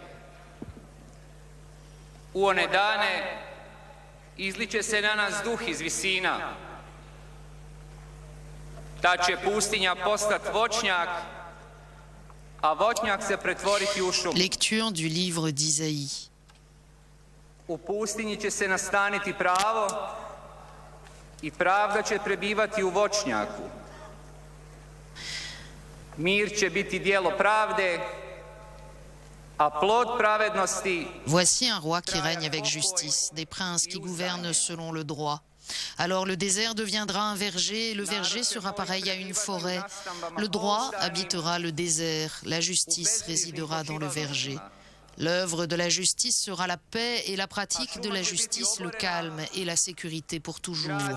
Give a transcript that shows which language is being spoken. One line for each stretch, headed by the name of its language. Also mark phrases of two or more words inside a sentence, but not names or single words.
Croatian: U one dane izliče se na nas duh iz visina. Ta će pustinja postati voćnjak, a voćnjak se pretvoriti u šumu.
French: Lecture du livre d'Isaïe.
Croatian: U pustinji će se nastaniti pravo i pravda će prebivati u voćnjaku. Mir će biti djelo pravde, a plod pravednosti.
French: Voici un roi qui règne avec justice, des princes qui gouvernent selon le droit. Alors le désert deviendra un verger, et le verger sera pareil à une forêt. Le droit habitera le désert, la justice résidera dans le verger. L'œuvre de la justice sera la paix et la pratique de la justice le calme et la sécurité pour toujours.